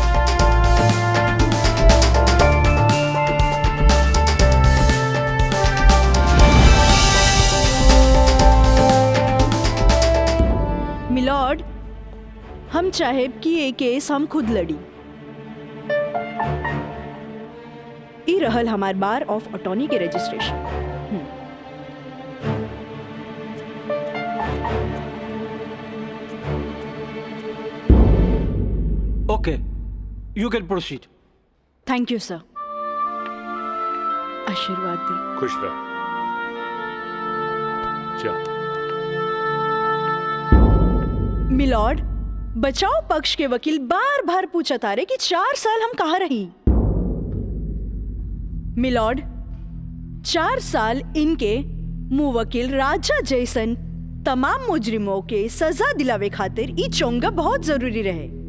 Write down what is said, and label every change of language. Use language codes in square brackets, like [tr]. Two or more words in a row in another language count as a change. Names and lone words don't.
[bho] मिलॉर्ड, हम चाहे कि ये केस हम खुद लड़ी। ई रहल हमार [en] bar of attorney [bho] के रजिस्ट्रेशन। [en] Okay, you can proceed. Thank you sir. [bho] आशीर्वाद दी। खुश रह। चल। मिलॉर्ड, बचाव पक्ष के वकील बार बार पूछा तारे कि 4 साल हम कहाँ रही। मिलॉर्ड, 4 साल इनके मुवक्किल राजा जैसन तमाम मुजरिमों के सजा दिलावे खातिर ई चोंगा बहुत जरूरी रहे।